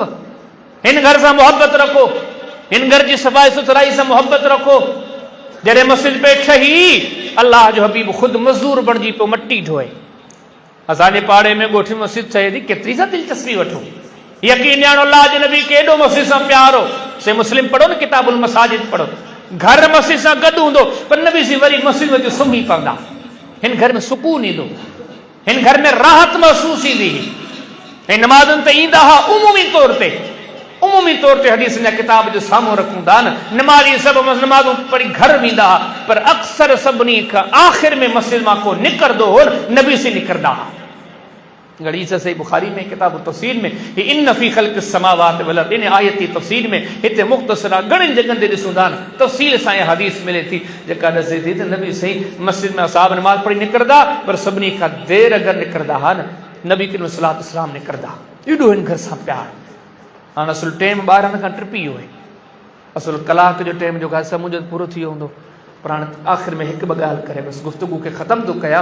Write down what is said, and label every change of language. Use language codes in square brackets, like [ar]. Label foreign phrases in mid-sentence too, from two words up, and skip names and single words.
[sd] हिन घर सां मुहबत रखो, हिन घर जी सफ़ाई सुथराई सां मुहबत रखो। जॾहिं मस्जिद पे ठही अल्लाह जो हबीब ख़ुदि मज़दूर बणिजी पियो मटी ढोए। असांजे पाड़े में ॻोठ में मस्जिद ठहे थी, केतिरी सां दिलचस्पी वठो। यकीन ॼाणो अल्लाह जे नबी केॾो मस्जिद सां प्यारो। से मुस्लिम पढ़ो न, किताबुल मसाजिद पढ़ो। घर मस्जिद सां गॾु हूंदो पर नबी सी वरी मस्जिद में सुम्ही पवंदा। हिन घर में सुकून ईंदो, हिन घर में राहत महसूस ईंदी। ऐं नमाज़ुनि ते ईंदा हुआ उमूमी तौर ते हदीस जा किताब जो साम्हूं रखूं था न, नमाज़ी सभु नमाज़ूं पढ़ी घर वेंदा हुआ, पर अक्सर सभिनी खां आख़िर में मस्जिद मां को निकिरंदो हो नबी से निकिरंदा हुआ। हदीस सही बुखारी में किताब तफ़सीर में [ar] إن في خلق السماوات والأرض [sd] इन आयत तफ़सीर में हिते मुख़्तसर घणनि जॻहनि ते ॾिसूं था न तफ़सील सां इहा हदीस मिले थी जेका ॾसे थी त नबी साईं मस्जिद में असाब नमाज़ पढ़ी निकिरंदा, पर सभिनी खां देरि अगरि निकिरंदा हुआ न नबी करीम [ar] صلى الله عليه وسلم [sd] निकिरंदा। एॾो हिन घर सां प्यार। हाणे असुल टाइम 12 खां टपिजी वियो आहे, असुल कलाक जो टाइम जो समुझ पूरो थी वियो हूंदो, पर हाणे आख़िर में हिकु ॿ ॻाल्हि करे बसि गुफ़्तगू खे ख़तमु थो कयां।